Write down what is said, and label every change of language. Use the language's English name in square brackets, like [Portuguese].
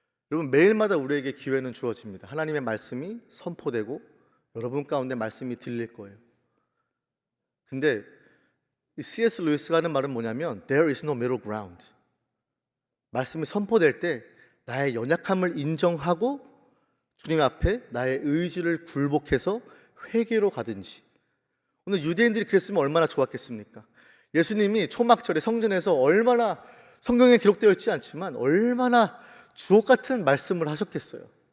[Korean] 여러분, 매일마다 우리에게 기회는 주어집니다. 하나님의 말씀이 선포되고 여러분 가운데 말씀이 들릴 거예요. 근데 이 C.S. 루이스가 하는 말은 뭐냐면 [English] There is no middle ground. [Korean] 말씀이 선포될 때 나의 연약함을 인정하고 주님 앞에 나의 의지를 굴복해서 회개로 가든지. 오늘 유대인들이 그랬으면 얼마나 좋았겠습니까? 예수님이 초막절에 성전에서 얼마나, 성경에 기록되어 있지 않지만 얼마나 주옥 같은 말씀을 하셨겠어요.